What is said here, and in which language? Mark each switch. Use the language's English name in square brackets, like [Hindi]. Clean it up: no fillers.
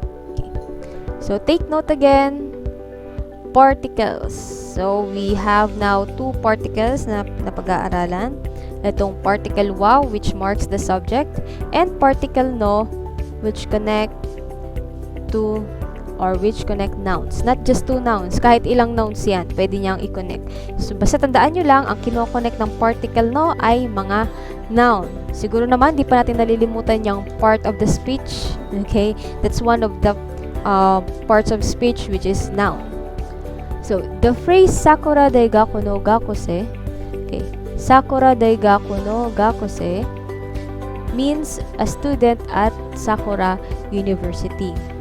[English] Okay. So, take note again. Particles. So, we have now two particles [Filipino] na napag-aaralan. [English] Itong particle wow, which marks the subject, and particle no, which connect to or which connect nouns. Not just two nouns. [Filipino] Kahit ilang nouns yan, pwede niyang i-connect. So, basta tandaan nyo lang, ang kino-connect ng particle no ay mga noun. Siguro naman, di pa natin nalilimutan yung part of the speech. Okay? [English] That's one of the parts of speech which is noun. So, the phrase Sakura daigaku no gakuse, okay, Sakura daigaku no gakuse means a student at Sakura University.